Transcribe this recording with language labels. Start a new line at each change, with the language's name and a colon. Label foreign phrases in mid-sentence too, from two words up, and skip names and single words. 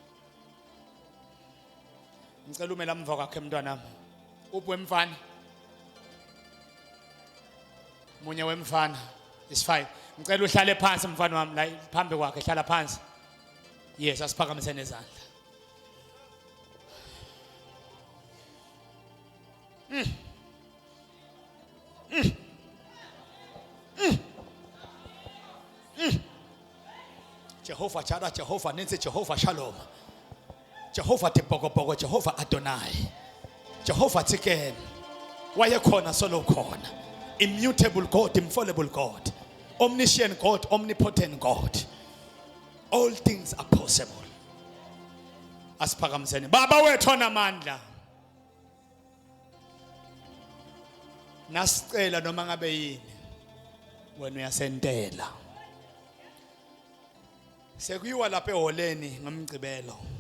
Zulu: Ngicela umela mva kwakhe umntwana wami. Uphi wemfana? Munye wemfana.
English: It's fine.
Zulu: Ngicela uhlale phansi mfana wami la phambi kwakhe hlala phansi. Yes, asiphakamise nezandla. Jehovah Jireh, Jehovah Nisi, Jehovah Shalom, Jehovah Tipokopogo, Jehovah Adonai, Jehovah Tiken, wayekhona solo khona,
English: immutable God, infallible God, omniscient God, omnipotent God. All things are possible.
Zulu: Asiphakamiseni. Baba wethu onamandla. Nasicela noma ngabe yini wena uyasentela. Sekuyiwa lapha eholeni ngomgcibelo.